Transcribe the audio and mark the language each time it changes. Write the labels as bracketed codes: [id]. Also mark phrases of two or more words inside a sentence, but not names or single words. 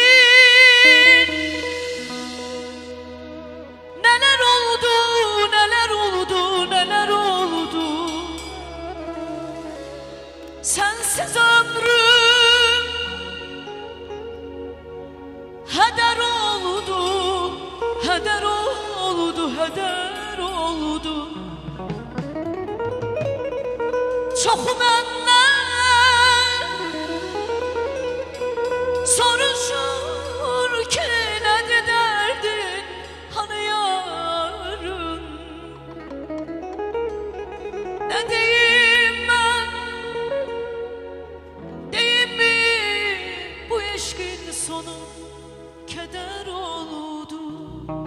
[tr] Neler oldu, neler oldu, neler oldu. Sensiz ömrüm heder oldu, heder oldu, heder oldu. [az] Çoxu məndən soruşur ki, nədir dərdin, hani yarın? Nə deyim mən, deyim mi, bu eşqin sonu keder oldu.